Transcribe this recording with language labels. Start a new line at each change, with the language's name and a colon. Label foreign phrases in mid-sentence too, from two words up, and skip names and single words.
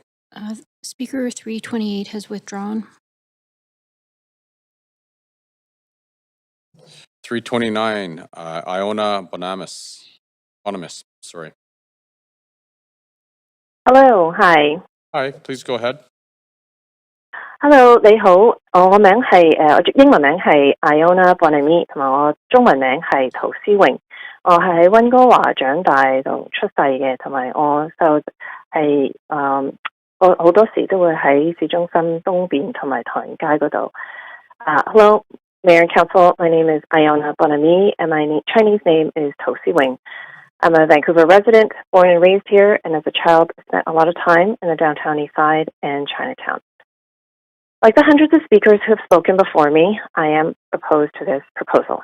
English: Speaker 328 has withdrawn. 329, Iona Bonamis. Sorry. Hello, hi. Hi, please go ahead. Hello，
Cantonese: 你好，我名係我英文名係 Iona Bonami， 同埋我中文名係陶思穎。我係喺溫哥華長大同出世嘅，同埋我就係我好多時都會喺市中心東邊同埋唐人街嗰度。
English: Hello, Mayor and Council. My name is Iona Bonami, and my Chinese name is To Si Wing. I'm a Vancouver resident, born and raised here, and as a child spent a lot of time in the downtown east side and Chinatown. Like the hundreds of speakers who have spoken before me, I am opposed to this proposal.